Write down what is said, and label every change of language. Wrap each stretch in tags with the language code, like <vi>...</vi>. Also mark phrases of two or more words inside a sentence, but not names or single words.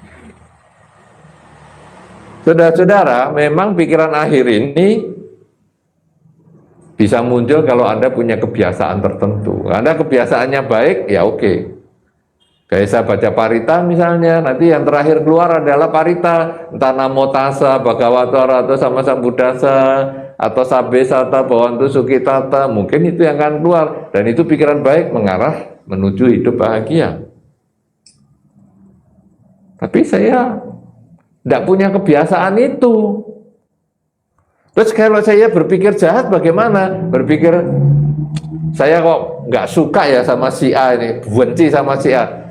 <id>Saudara-saudara, memang pikiran akhir ini bisa muncul kalau Anda punya kebiasaan tertentu. Anda kebiasaannya baik, ya oke. Kayak saya baca parita misalnya, nanti yang terakhir keluar adalah parita, entah</id> <pi>namo tassa, bhagavato arahato sama sambuddhassa,</pi> <id>atau</id> <pi>sabbe sata bhavantu sukhitata,</pi> <id>mungkin itu yang akan keluar. Dan itu pikiran baik mengarah menuju hidup bahagia. Tapi saya tidak punya kebiasaan itu. Terus kalau saya berpikir jahat bagaimana? Berpikir saya kok nggak suka ya sama si A ini, benci sama si A.</id>